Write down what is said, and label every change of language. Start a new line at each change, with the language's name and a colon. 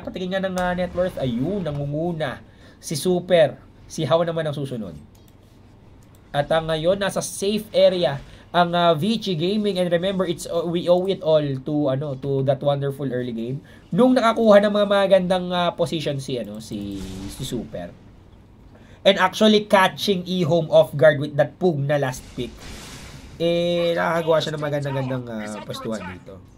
Filipino: Patingin nga ng net worth. Ayun, nangunguna. Si Super. Si How naman ang susunod. At ngayon, nasa safe area ang VG Gaming.
English: And remember, we owe it all to that wonderful early game.
Filipino: Nung nakakuha ng mga magandang position si Super.
English: And actually catching eHome off guard with that Pug na last pick.
Filipino: Nakakagawa siya ng magandang postuhan dito.